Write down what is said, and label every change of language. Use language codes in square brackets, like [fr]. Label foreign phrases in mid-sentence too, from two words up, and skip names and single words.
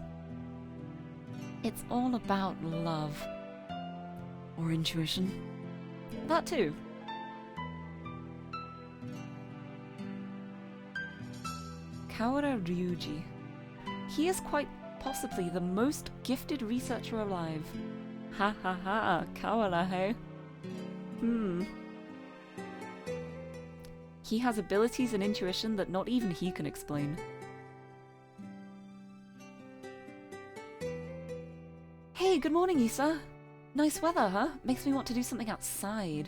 [en] It's all about love. Or intuition. That too. Kawara Ryuji. He is quite possibly the most gifted researcher alive. Ha ha ha, Kawara, hey? He has abilities and intuition that not even he can explain. Hey, good morning, Issa. Nice weather, huh? Makes me want to do something outside.